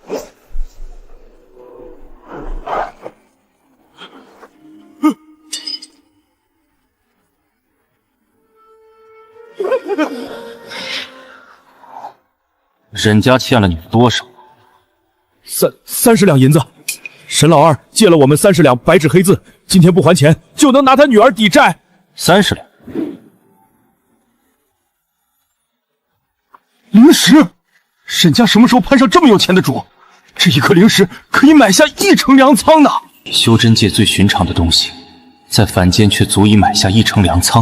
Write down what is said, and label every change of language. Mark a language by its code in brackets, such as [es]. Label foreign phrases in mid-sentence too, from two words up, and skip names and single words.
[zh] 沈家欠了你们多少？30兩銀子，沈老二借了我們30 兩白紙黑字，今天不還錢，就能拿他女兒抵債。 30兩。靈石，沈家什麼時候攀上這麼有錢的主？這一顆靈石可以買下1成糧倉呢。修真界最尋常的東西，在凡間卻足以買下1成糧倉。